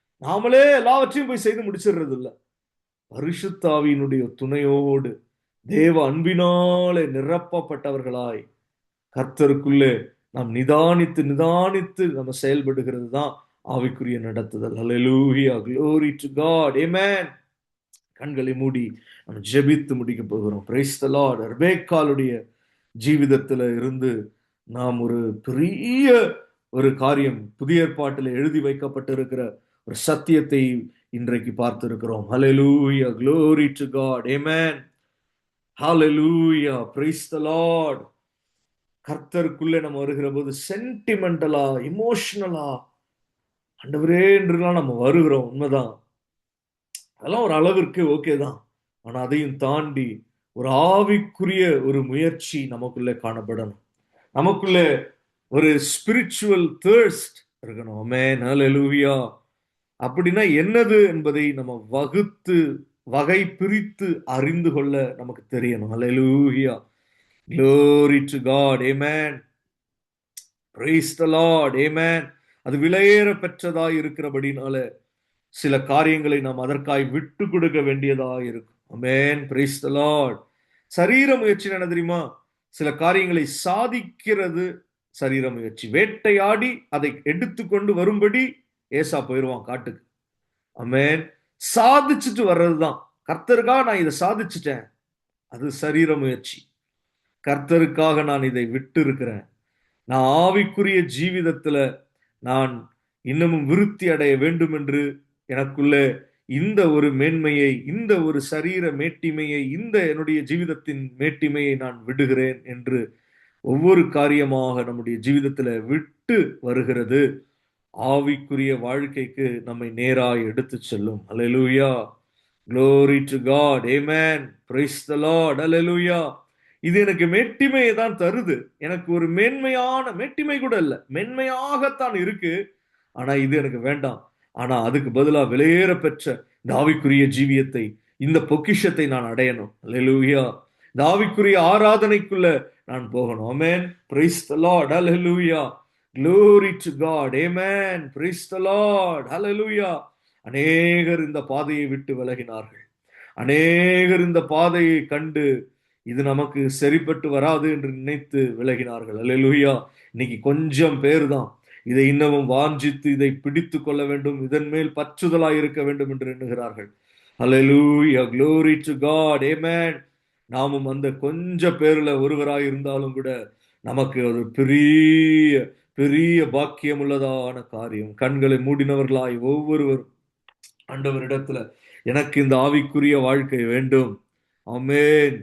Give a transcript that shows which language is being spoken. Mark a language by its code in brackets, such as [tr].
[ta] நாமளே எல்லாவற்றையும் போய் செய்து முடிச்சிடுறது இல்ல. பரிசுத்த ஆவியினுடைய துணையோடு தேவ அன்பினாலே நிரப்பப்பட்டவர்களாய் கர்த்தருக்குள்ளே நாம் நிதானித்து நிதானித்து நம்ம செயல்படுகிறது தான் ஆவிக்குரிய நடத்துதல். [en] ஹல்லேலூயா, glory to God. Amen. [ta] கண்களை மூடி நம்ம ஜெபித்து முடிக்க போகிறோம். [en] Praise the lord. [ta] ரெபேக்காளுடைய ஜீவிதத்துல இருந்து நாம் ஒரு பெரிய ஒரு காரியம், புதிய ஏற்பாட்டில் எழுதி வைக்கப்பட்டிருக்கிற ஒரு சத்தியத்தை இன்றைக்கு பார்த்திருக்கிறோம். [en] ஹல்லேலூயா, glory to God. Amen. ஹல்லேலூயா, praise the lord. [ta] கர்த்தருக்குள்ளே நம்ம வருகிற போது சென்டிமெண்டலா, இமோஷனலா ஆண்டவரே என்றெல்லாம் நம்ம வருகிறோம். உண்மைதான், அதெல்லாம் ஒரு அளவிற்கு ஓகே தான். ஆனா அதையும் தாண்டி ஒரு ஆவிக்குரிய ஒரு முயற்சி நமக்குள்ளே காணப்படணும். நமக்குள்ளே ஒரு [en] spiritual thirst [ta] இருக்கணும். ஆமென், ஹல்லேலூயா. அப்படின்னா என்னது என்பதை நம்ம வகை பிரித்து அறிந்து கொள்ள நமக்கு தெரியணும். [en] Hallelujah, glory to God. Amen. Praise the Lord. Amen. [ta] அது விலையேற பெற்றதாய் இருக்கிறபடினால சில காரியங்களை நாம் அதற்காய் விட்டு கொடுக்க வேண்டியதா இருக்கும். ஆமென். [en] Praise the Lord. [ta] சரீர முயற்சி என்ன தெரியுமா? சில காரியங்களை சாதிக்கிறது சரீர முயற்சி. வேட்டையாடி அதை எடுத்துக்கொண்டு வரும்படி ஏசா போயிடுவான் காட்டுக்கு. ஆமென். சாதிச்சுட்டு வர்றதுதான். கர்த்தருக்காக நான் இதை சாதிச்சுட்டேன், அது சரீர முயற்சி. கர்த்தருக்காக நான் இதை விட்டு இருக்கிறேன், நான் ஆவிக்குரிய ஜீவிதத்துல நான் இன்னமும் விருத்தி அடைய வேண்டும் என்று எனக்குள்ள இந்த ஒரு மேன்மையை, இந்த ஒரு சரீர மேட்டிமையை, இந்த என்னுடைய ஜீவிதத்தின் மேட்டிமையை நான் விடுகிறேன் என்று ஒவ்வொரு காரியமாக நம்முடைய ஜீவிதத்துல விட்டு வருகிறது ஆவிக்குரிய வாழ்க்கைக்கு நம்மை நேராய் எடுத்து செல்லும். [en] Alleluia, glory to God, amen, praise the Lord, alleluia. [ta] இது எனக்கு மேட்டிமையை தான் தருது. எனக்கு ஒரு மேன்மையான மேட்டிமை கூட இல்ல, மென்மையாகத்தான் இருக்கு. ஆனா இது எனக்கு வேண்டாம். ஆனா அதுக்கு பதிலா விலையேற பெற்ற இந்த ஆவிக்குரிய ஜீவியத்தை, இந்த பொக்கிஷத்தை நான் அடையணும். அல்லேலூயா. இந்த ஆவிக்குரிய ஆராதனைக்குள்ள நான் போகணும். ஆமென், [en] praise the Lord, hallelujah, glory to God, amen, praise the Lord, hallelujah. [ta] அநேகர் இந்த பாதையை விட்டு விலகினார்கள். அநேகர் இந்த பாதையை கண்டு இது நமக்கு சரிப்பட்டு வராது என்று நினைத்து விலகினார்கள். அல்லேலூயா. இன்னைக்கு கொஞ்சம் பேர் தான் இதை இன்னமும் வாஞ்சித்து இதை பிடித்து கொள்ள வேண்டும், இதன் மேல் பற்றுதலாய் இருக்க வேண்டும் என்று எண்ணுகிறார்கள். [en] Alleluia, glory to God, amen. [ta] நாமும் அந்த கொஞ்ச பேர்ல ஒருவராய் இருந்தாலும் கூட நமக்கு ஒரு பெரிய பெரிய பாக்கியம் உள்ளதான காரியம். கண்களை மூடினவர்களாய் ஒவ்வொருவரும் ஆண்டவரிடத்துல எனக்கு இந்த ஆவிக்குரிய வாழ்க்கை வேண்டும். ஆமென்.